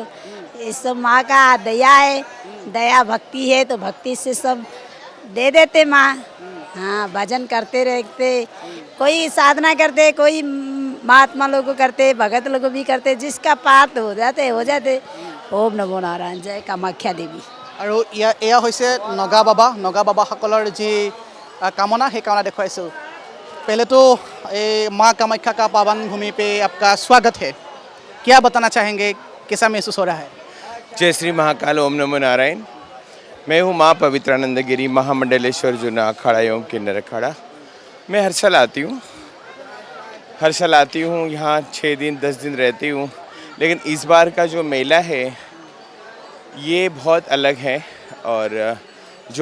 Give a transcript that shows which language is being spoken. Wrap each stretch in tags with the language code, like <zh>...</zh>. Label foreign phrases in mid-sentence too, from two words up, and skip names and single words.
<hi>ये सब माँ का दया है, दया भक्ति है तो भक्ति से सब दे देते माँ। हाँ, भजन करते रहते, कोई साधना करते, कोई महात्मा लोग करते, भगत लोग भी करते, जिसका पात हो जाते। ओम नमो नारायण, जय कामाख्या देवी।</hi> <as>আৰু এয়া হৈছে নগা বাবাসকলৰ যি কামনা সেই কামনা দেখুৱাইছোঁ।</as> <hi>पहले तो माँ कामाख्या का पावन भूमि पे आपका स्वागत है, क्या बताना चाहेंगे, कैसा महसूस हो रहा है? जय श्री महाकाल, ओम नमो नारायण। मैं हूँ माँ पवित्रानंद गिरी महामंडलेश्वर जुना अखाड़ा एवं किन्नर अखाड़ा। मैं हर साल आती हूँ यहाँ 6 दिन 10 दिन रहती हूँ, लेकिन इस बार का जो मेला है ये बहुत अलग है और जो</hi>